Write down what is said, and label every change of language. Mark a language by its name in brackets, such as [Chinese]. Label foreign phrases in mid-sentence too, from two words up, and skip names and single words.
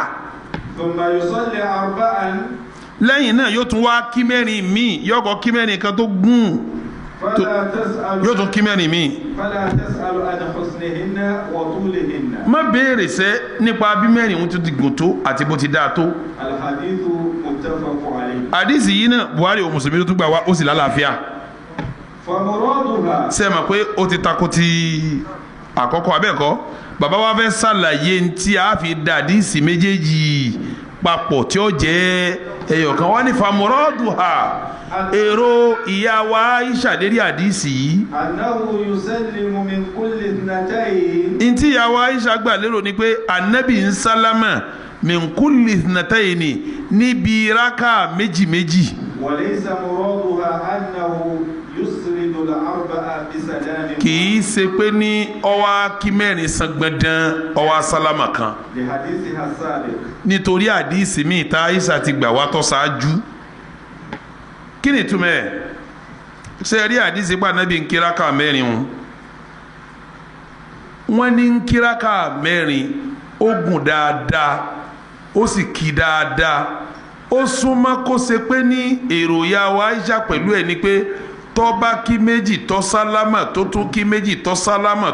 [Arabic] ثم يصلي أربعا [Yoruba] lẹ́yìn náà yóò tún wá kí mẹ́rin míì yóò kọ́ kí mẹ́rin kan tó gùn yóò tún kí mẹ́rin míì. [Arabic] فلا تسأل عن حسنهن وطولهن [Yoruba] má béèrè sẹ́ nípa bí mẹ́rin wọn ti gùn tó àti bó ti dáa tó. [Arabic] الحديث متفق عليه. [Yoruba] àdìsí yìí náà Buhari o Mùsùlùmí tó tún gbà wá ó sì lálàáfíà. [Arabic] فمرادها [Yoruba] ṣé ẹ mọ̀ pé ó ti takò ti àkọ́kọ́ abẹ́ẹ̀kọ́ bàbá wa fẹ́ ṣàlàyé ntí a fi da àdìsí méjèèjì papọ̀ tí ó jẹ́ ẹyọ̀kan wá ní [Arabic] فمرادها [Yoruba] èrò ìyá wa Aisha lérí àdìsí yìí. [Arabic] أنه يسلم من كل اثنتين. [Yoruba] ntí ìyá wa Aisha gbà lérò ni pé anabi ń sálámà [Arabic] من كل اثنتين [Yoruba] níbi raka méjì méjì. [Arabic] وليس مرادها أنه يسرد الأربع بسلام. [Yoruba] kì í ṣe pé ní ọwọ́ kí mẹ́rin san gbẹ̀dán ọwọ́ sálámà kan. [Arabic] لحديث السابق. [Yoruba] nítorí àdìsí mi tá Aisha ti gbà wá tó ṣáájú. kí ni túmọ̀ ẹ̀ ṣe rí àdìsí pa Ànábì ń kíráka mẹ́rin wọn wọ́n ní ń kíráka mẹ́rin ó gùn dáadáa ó sì kí dáadáa ó súnmọ́ kó ṣe pé ní èrò ya wa Aisha pẹ̀lú ẹ̀ ni pé tó bá kí méjì tó sálámà tó tún kí méjì tó sálámà